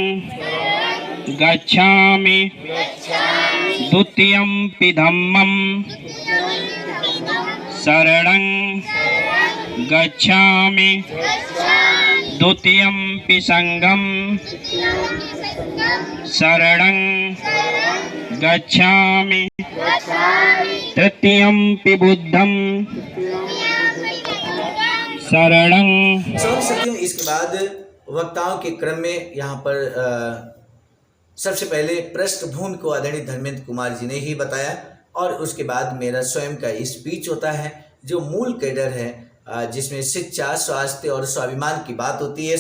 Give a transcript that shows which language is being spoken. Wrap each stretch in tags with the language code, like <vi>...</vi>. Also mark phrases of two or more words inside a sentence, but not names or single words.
<pi>गच्छामि द्वितीयंपि धम्मं शरणं गच्छामि द्वितीयंपि संघं शरणं गच्छामि तृतीयंपि बुद्धं शरणं।</pi> <hi>सत्यों, इसके बाद वक्ताओं के क्रम में यहाँ पर सबसे पहले पृष्ठभूमि को आदरणीय धर्मेंद्र कुमार जी ने ही बताया और उसके बाद मेरा स्वयं का स्पीच होता है जो मूल कैडर है, जिसमें शिक्षा, स्वास्थ्य और स्वाभिमान की बात होती है।</hi>